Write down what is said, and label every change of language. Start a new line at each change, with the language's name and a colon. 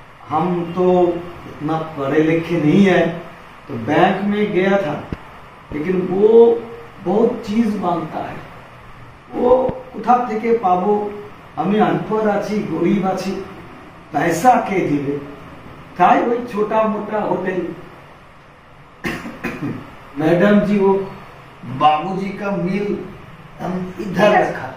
Hindi: हम तो इतना पढ़े लिखे नहीं है, तो बैंक में गया था, लेकिन वो बहुत चीज मांगता है। वो
Bangla: কোথা থেকে পাবো? আমি
Hindi: अनपढ़
Bangla: আছি, গরিব আছি,
Hindi: पैसा के दिवे?
Bangla: তাই ওই
Hindi: छोटा मोटा होटल। मैडम जी, वो बाबूजी का मिल हम इधर रखा।